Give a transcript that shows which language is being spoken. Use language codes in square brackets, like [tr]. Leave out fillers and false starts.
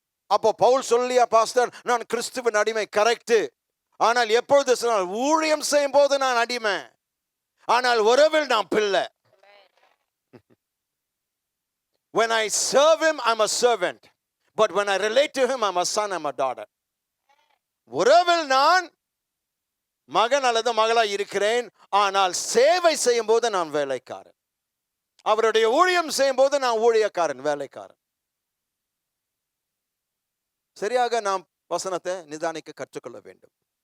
[ta] அப்போ பவுல் சொல்லியா, பாஸ்டர் நான் கிறிஸ்துவின் அடிமை, கரெக்ட். ஆனால் எப்பொழுது சொன்னால், ஊழியம் செய்யும் போது நான் அடிமை, ஆனால் உறவில் நான் பிள்ளை. [en] When I serve him, I'm a servant. But when I relate to him, I'm a son, I'm a daughter. [ta] உறவில் நான் மகன் அல்லது மகளா இருக்கிறேன், ஆனால் சேவை செய்யும் போது நான் வேலைக்காரன். அவருடைய ஊழியம் செய்யும் போது நான் ஊழியக்காரன், வேலைக்காரன். சரியாக நாம் வசனத்தை நிதானிக்க கற்றுக்கொள்ள வேண்டும்.